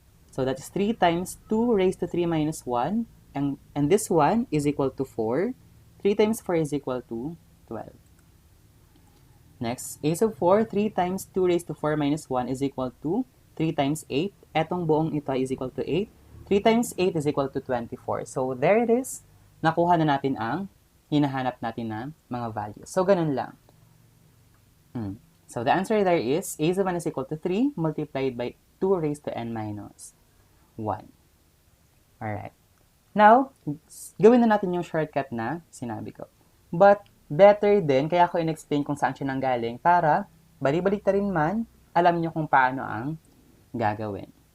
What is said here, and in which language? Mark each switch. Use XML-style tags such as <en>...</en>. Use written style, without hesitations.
<en>So, that is 3 times 2 raised to 3 minus 1. And this one is equal to 4. 3 times 4 is equal to 12. Next, a sub 4, 3 times 2 raised to 4 minus 1 is equal to 3 times 8.</en> <tl>Etong buong ito</tl> <en>is equal to 8. 3 times 8 is equal to 24. So, there it is.</en> <tl>Nakuha na natin ang hinahanap natin na mga values. So, ganun lang.</tl> <en>So, the answer there is a sub 1 is equal to 3 multiplied by 2 raised to n minus 1.</en> <tl>Alright. Now, gawin na natin yung shortcut na sinabi ko. But, better din, kaya ako in-explain kung saan siya nanggaling para balik-balik ta rin man, alam nyo kung paano ang gagawin.</tl>